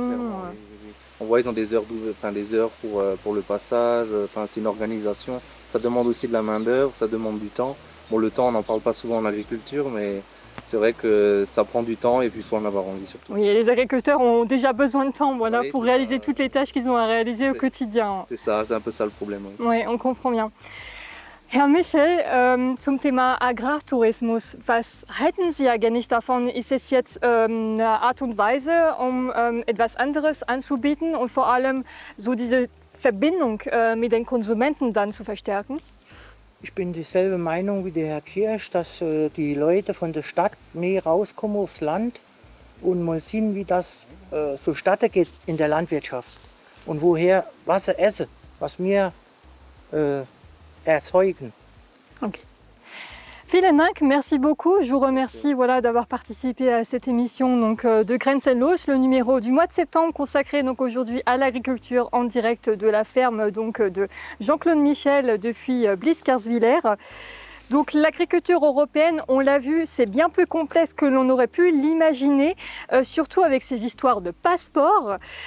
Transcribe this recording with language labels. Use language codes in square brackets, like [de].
[fr] Ah oui, on voit ils ont des heures pour le passage, c'est une organisation. Ça demande aussi de la main-d'œuvre, ça demande du temps. Bon, le temps, on n'en parle pas souvent en agriculture, mais c'est vrai que ça prend du temps et puis il faut en avoir envie surtout. Oui, et les agriculteurs ont déjà besoin de temps pour réaliser toutes les tâches qu'ils ont à réaliser au quotidien. C'est ça, c'est un peu ça le problème. Oui, on comprend bien. [de] Herr Michel, zum Thema Agrartourismus, was halten Sie eigentlich davon? Ist es jetzt eine Art und Weise, etwas anderes anzubieten und vor allem so diese Verbindung mit den Konsumenten dann zu verstärken? Ich bin dieselbe Meinung wie der Herr Kirsch, dass die Leute von der Stadt mehr rauskommen aufs Land und mal sehen, wie das so statt geht in der Landwirtschaft und woher was sie essen, was wir erzeugen. Okay. Vielen Dank, [fr] merci beaucoup. Je vous remercie d'avoir participé à cette émission de Grenzenlos, le numéro du mois de septembre consacré aujourd'hui à l'agriculture en direct de la ferme de Jean-Claude Michel depuis Blies-Carswiller. Donc l'agriculture européenne, on l'a vu, c'est bien plus complexe que l'on aurait pu l'imaginer, surtout avec ces histoires de passeports.